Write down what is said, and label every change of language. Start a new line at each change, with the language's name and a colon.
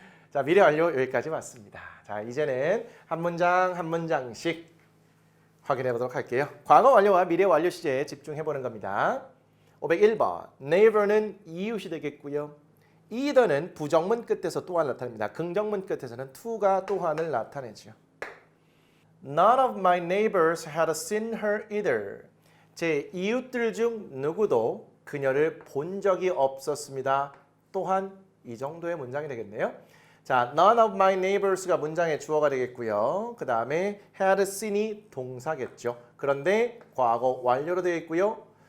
Korean: 자, 미래 완료 여기까지 왔습니다. 자, 이제는 한 문장 한 문장씩 확인해 보도록 할게요. 과거 완료와 미래 완료 시제에 집중해 보는 겁니다. 501번 neighbor는 이웃이 되겠고요. either는 부정문 끝에서 또한 나타납니다. 긍정문 끝에서는 to가 또한을 나타내죠.
English: None of my neighbors had seen her either.
Korean: 제 이웃들 중 누구도 그녀를 본 적이 없었습니다. 또한 이 정도의 문장이 되겠네요. 자,
English: none of my neighbors
Korean: 가 문장의 주어가 되겠고요. 그 다음에
English: had seen
Korean: 이 동사겠죠. 그런데 과거 완료로 되어 있고요.